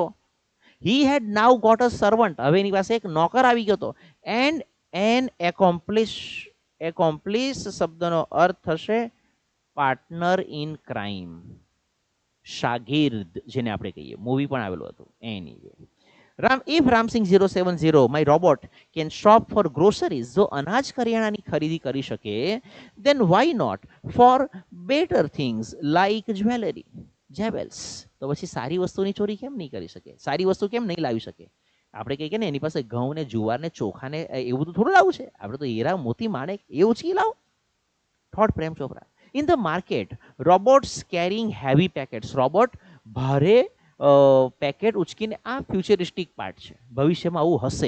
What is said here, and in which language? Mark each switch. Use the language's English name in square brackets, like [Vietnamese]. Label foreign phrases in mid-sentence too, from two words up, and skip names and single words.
[English] he had now got a servant, [Gujarati] હવે એની પાસે એક નોકર આવી ગયો હતો. [English] and an accomplish, accomplish [Gujarati] શબ્દનો અર્થ થશે [English] partner in crime, [Gujarati] શાગીર્દ જેને આપણે કહીએ. મૂવી પણ આવેલું હતું. એની [English] if Ramsing 070 my robot can shop for groceries, [Gujarati] જો અનાજ કરિયાણાની ખરીદી કરી શકે, [English] then why not for better things like jewelry, jewels. [Gujarati] તો પછી સારી વસ્તુની ચોરી કેમ નહીં કરી શકે, સારી વસ્તુ કેમ નહીં લાવી શકે? આપણે કહીએ ને એની પાસે ઘઉં ને જુવાર ને ચોખા ને એવું તો થોડું લાવવું છે, આપણે તો હીરા મોતી માણેક એવું જ લાવો. [English] થોટ પ્રેમ ચોપરા. in the market robots carrying heavy packets, [Gujarati] રોબોટ ભારે પેકેટ ઉચકીને, આ ફ્યુચરિસ્ટિક પાર્ટ છે, ભવિષ્યમાં આવું હશે.